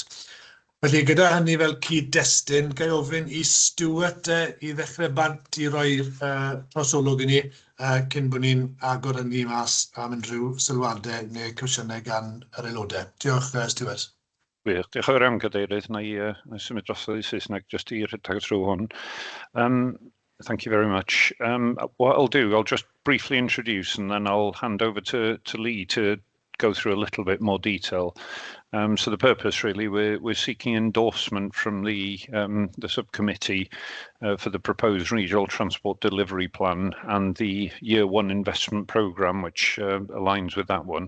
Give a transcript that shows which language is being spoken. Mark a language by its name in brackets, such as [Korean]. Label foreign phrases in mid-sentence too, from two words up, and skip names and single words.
[Welsh] Felly, gyda hynny fel cyd-destun, gael ofyn i Stuart i ddechrau bant i roi'r trosolwg i ni cyn bod ni'n agor hynny mas am unrhyw sylwadau neu cwestiynau gan yr aelodau. Diolch, Stuart. Diolch yn fawr iawn, Cadeirydd. Na i symud drosodd i Saesneg jyst i rhedeg trwy hwn. [English] Thank you very much. What I'll do, I'll just briefly introduce and then I'll hand over to Lee to go through a little bit more detail. So the purpose really, we're seeking endorsement from the subcommittee for the proposed regional transport delivery plan and the year 1 investment programme, which aligns with that one.